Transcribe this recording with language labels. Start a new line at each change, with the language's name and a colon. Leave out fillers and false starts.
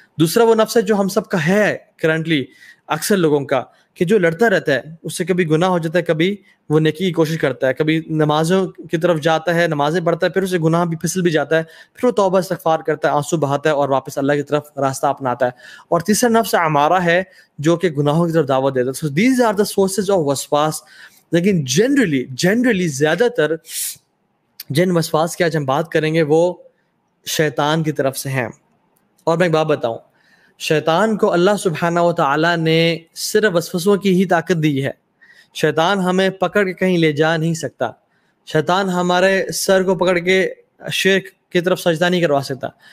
Urdu: دوسرا وہ نفس ہے جو ہم سب کا ہے کرنٹلی, اکثر لوگوں کا, کہ جو لڑتا رہتا ہے, اس سے کبھی گناہ ہو جاتا ہے, کبھی وہ نیکی کی کوشش کرتا ہے, کبھی نمازوں کی طرف جاتا ہے, نمازیں پڑھتا ہے, پھر اسے گناہ بھی پھسل بھی جاتا ہے, پھر وہ توبہ استغفار کرتا ہے, آنسو بہاتا ہے اور واپس اللہ کی طرف راستہ اپناتا ہے. اور تیسرا نفس امارہ ہے جو کہ گناہوں کی طرف دعوت دیتا ہے.
English: So these are the sources of وسواس.
Urdu: لیکن جنرلی زیادہ تر جن وسواس کی آج ہم بات کریں گے وہ شیطان کی طرف سے ہیں. اور میں ایک بات بتاؤں, شیطان کو اللہ سبحانہ و تعالیٰ نے صرف وسوسوں کی ہی طاقت دی ہے. شیطان ہمیں پکڑ کے کہیں لے جا نہیں سکتا. شیطان ہمارے سر کو پکڑ کے شرک کی طرف سجدہ نہیں کروا سکتا.